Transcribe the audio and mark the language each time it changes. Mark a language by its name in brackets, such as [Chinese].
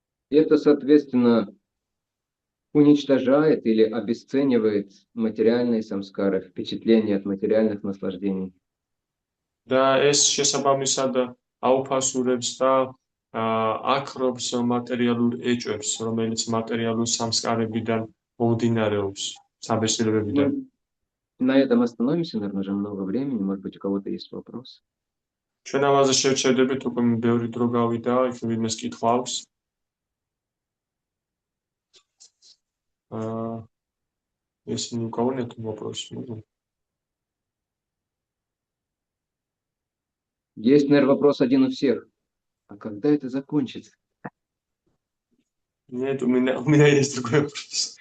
[Russian] Это, соответственно, уничтожает или обесценивает материальные самскары, впечатления от материальных наслаждений. [Georgian] და ეს შესაბამისად აუფასურებს და აკრობს მატერიალურ ეჭვებს, რომელიც მატერიალურ სამსკარებიდან მომდინარეობს, საბეჭდილებებიდან. [Russian] На этом остановимся, наверное, уже много времени. Может быть, у кого-то есть вопрос. [Georgian] ჩვენ ამაზე შევჩერდებით, უკვე ბევრი დრო გავიდა, იქ ვინმეს კითხვა აქვს. [Russian] Если ни у кого нет вопросов. Есть, наверное, вопрос один у всех. А когда это закончится? Нет, у меня есть другой вопрос.